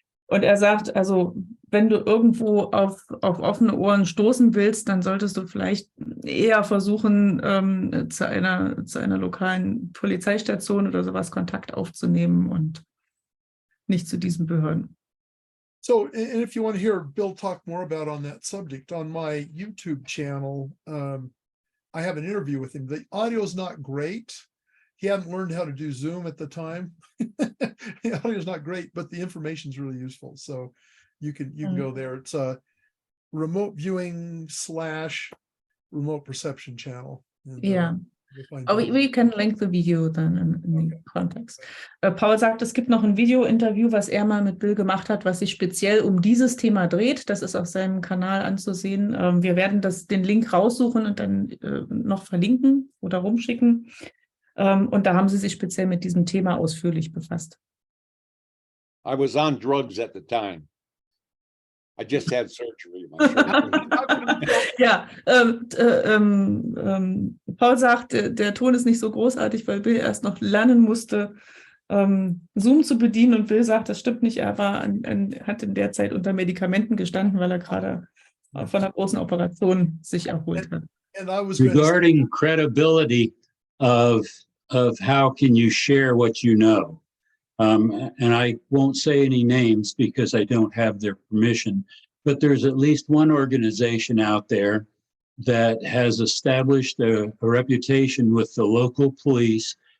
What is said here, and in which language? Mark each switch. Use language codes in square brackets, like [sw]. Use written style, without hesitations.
[de] Und er sagt, also wenn du irgendwo auf offene Ohren stoßen willst, dann solltest du vielleicht eher versuchen, zu einer lokalen Polizeistation oder sowas Kontakt aufzunehmen und nicht zu diesen Behörden. [en] So, and if you want to hear Bill talk more about on that subject, on my YouTube channel, I have an interview with him. The audio is not great. He hadn't learned how to do Zoom at the time. The audio is not great, but the information is really useful. So you can go there. It's a remote viewing / remote perception channel. And, Ja. you'll find Oh, that. we can link the video then in the context. [de] Paul sagt, es gibt noch ein Video-Interview, was er mal mit Bill gemacht hat, was sich speziell um dieses Thema dreht. Das ist auf seinem Kanal anzusehen. Wir werden den Link raussuchen und dann noch verlinken oder rumschicken. Und da haben sie sich speziell mit diesem Thema ausführlich befasst. [en] I was on drugs at the time. I just had surgery. My shoulder. [de] Ja, Paul sagt, der Ton ist nicht so großartig, weil Bill erst noch lernen musste, Zoom zu bedienen. Und Bill sagt, das stimmt nicht, er hat in der Zeit unter Medikamenten gestanden, weil er gerade von einer großen Operation sich erholt hat. [en] And I was going to Regarding credibility of how can you share what you know? And I won't say any names because I don't have their permission, but there's at least one organization out there that has established a reputation with the local police.